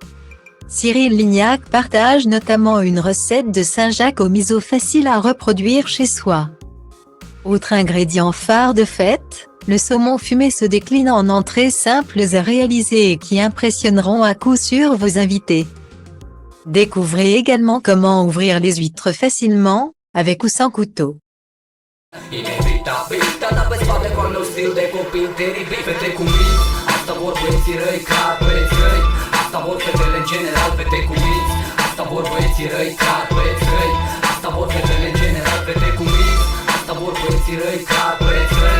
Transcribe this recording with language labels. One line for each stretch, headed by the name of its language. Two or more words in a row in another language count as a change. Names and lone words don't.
French: Cyril Lignac partage notamment une recette de Saint-Jacques au miso facile à reproduire chez soi. Autre ingrédient phare de fête, le saumon fumé se décline en entrées simples à réaliser et qui impressionneront à coup sûr vos invités. Découvrez également comment ouvrir les huîtres facilement, avec ou sans couteau.
Romanian: Inevitabil, tata pe spate cu al meu stil de copil teribil. Fete cu minți, asta vor băieții răi ca băieți răi. Asta vor fetele în general, fete cu minți. Asta vor băieții răi ca băieți răi. Asta vor fetele în general, fete cu minți. Asta vor băieții răi ca băieți răi.